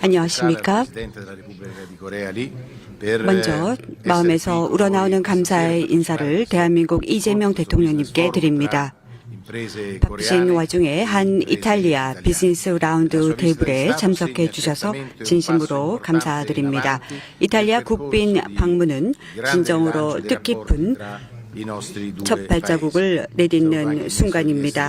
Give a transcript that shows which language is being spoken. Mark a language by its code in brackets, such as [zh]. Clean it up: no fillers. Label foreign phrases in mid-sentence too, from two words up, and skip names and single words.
[ko] 안녕하십니까? [it] al Presidente della Repubblica di Corea Lee per [ko] 먼저 마음에서 우러나오는 감사의 인사를 대한민국 이재명 대통령님께 드립니다. 바쁘신 와중에 한 이탈리아 비즈니스 라운드 테이블에 참석해 주셔서 진심으로 감사드립니다. 이탈리아 국빈 방문은 진정으로 뜻깊은 첫 발자국을 내딛는 순간입니다.